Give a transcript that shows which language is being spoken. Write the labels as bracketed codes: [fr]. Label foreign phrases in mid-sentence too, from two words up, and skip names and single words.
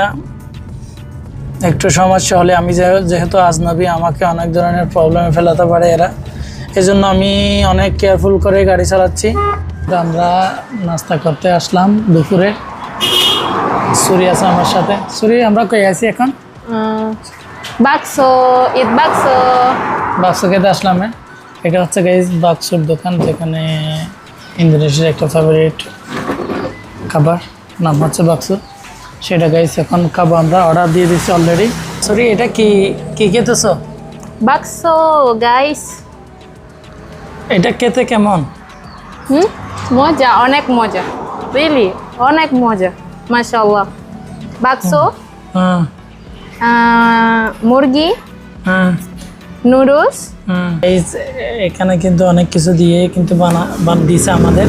[bn] একটু সমস্যা হলে আমি যেহেতু আজনবী, আমাকে অনেক ধরনের প্রবলেমে ফেলাতে পারে এরা, এজন্য আমি অনেক কেয়ারফুল করে গাড়ি চালাচ্ছি। আমরা নাস্তা করতে আসলাম দুপুরে। সুরি আছে আমার সাথে। সুরি, আমরা কই আছি এখন? [en] bakso, eat bakso. [bn] বাক্স খেতে আসলাম। এটা হচ্ছে গাইজ বাক্সর দোকান, যেখানে ইন্দোনেশিয়ার একটা ফেভারিট খাবার, নাম হচ্ছে বাক্স। সেটা গাইজ এখন খাবো, আমরা অর্ডার দিয়ে দিচ্ছি অলরেডি। সরি, এটা কি কি খেতেছো? [en] Bakso, guys. [bn] এটা খেতে কেমন? মজা, অনেক মজা, রিয়েলি অনেক মজা, মাশাআল্লাহ। bakso, হ্যাঁ মুরগি, হ্যাঁ নুডলস। এখানে কিন্তু অনেক কিছু দিয়ে কিন্তু দিছে আমাদের।